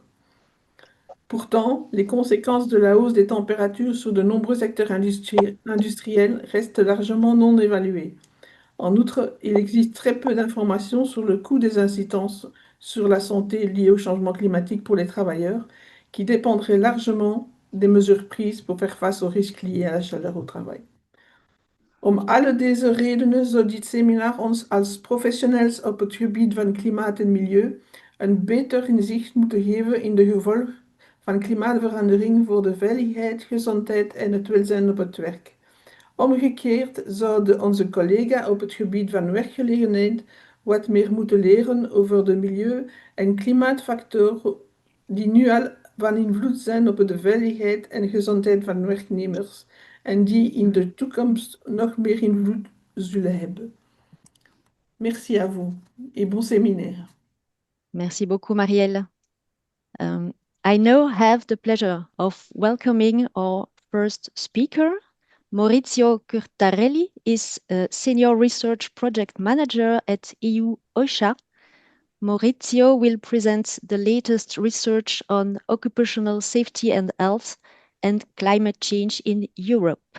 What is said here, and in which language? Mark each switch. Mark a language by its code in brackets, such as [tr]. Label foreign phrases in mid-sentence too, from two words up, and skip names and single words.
[fr] Pourtant, les conséquences de la hausse des températures sur de nombreux secteurs industriels restent largement non évaluées. En outre, il existe très peu d'informations sur le coût des incidences sur la santé liées au changement climatique pour les travailleurs, qui dépendraient largement des mesures prises pour faire face aux risques liés à la chaleur au travail. [nl] Alle deze redenen zou dit seminar ons als professionals op het gebied van klimaat en milieu een beter inzicht moeten geven in de gevolgen van klimaatverandering voor de veiligheid, gezondheid en het welzijn op het werk. Omgekeerd zouden onze collega's op het gebied van werkgelegenheid wat meer moeten leren over de milieu- en klimaatfactoren die nu al van invloed zijn op de veiligheid en gezondheid van werknemers en die in de toekomst nog meer invloed zullen hebben. [fr] Merci à vous et bon séminaire. Merci beaucoup, Marielle. [en] I now have the pleasure of welcoming our first speaker. Maurizio Curtarelli is a Senior Research Project Manager at EU-OSHA. Maurizio will present the latest research on occupational safety and health and climate change in Europe.